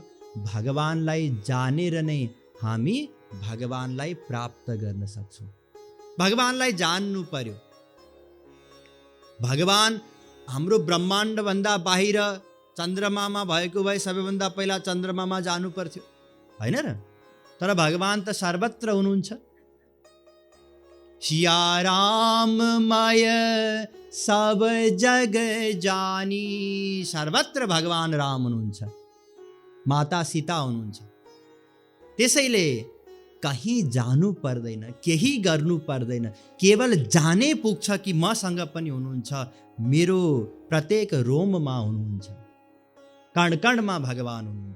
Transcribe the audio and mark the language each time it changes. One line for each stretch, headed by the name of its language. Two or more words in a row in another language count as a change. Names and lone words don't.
Nepali: भगवानलाई जानेर नै हामी भगवानलाई प्राप्त गर्न सक्छौँ। भगवानलाई जान्नु पर्यो। भगवान हाम्रो ब्रह्माण्डभन्दा बाहिर चन्द्रमामा भएको भए सबैभन्दा पहिला चन्द्रमामा जानु पर्थ्यो, होइन र? तर भगवान त सर्वत्र हुनुहुन्छ।
Awadhi: सिया राममय सब जग जानी,
Nepali: सर्वत्र भगवान राम हुनुहुन्छ, माता सीता हुनुहुन्छ। त्यसैले कहीँ जानु पर्दैन, केही गर्नु पर्दैन, केवल जाने पुग्छ कि मसँग पनि हुनुहुन्छ, मेरो प्रत्येक रोममा हुनुहुन्छ, कण कणमा भगवान हुनुहुन्छ।